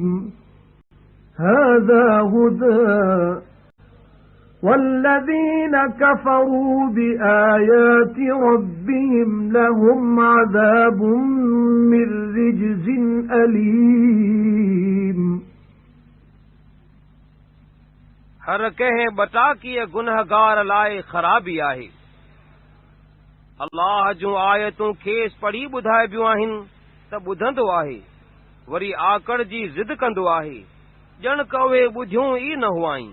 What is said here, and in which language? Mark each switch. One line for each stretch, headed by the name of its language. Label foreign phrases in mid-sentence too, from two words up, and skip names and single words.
Arabic: هَذَا هُدًى وَالَّذِينَ كَفَرُوا بِآيَاتِ رَبِّهِمْ لَهُمْ عَذَابٌ مِّن رِّجْزٍ أَلِيمٌ.
Sindhi: हर कंहिं बताकीअ गुनहगार लाइ ख़राबी आहे। अल्लाह जूं आयतूं खेसि पढ़ी ॿुधाइबियूं आहिनि त ॿुधंदो आहे, वरी आकड़ जी ज़िद कंदो आहे, ॼण क उहे ॿुधियूं ई न हुआईं।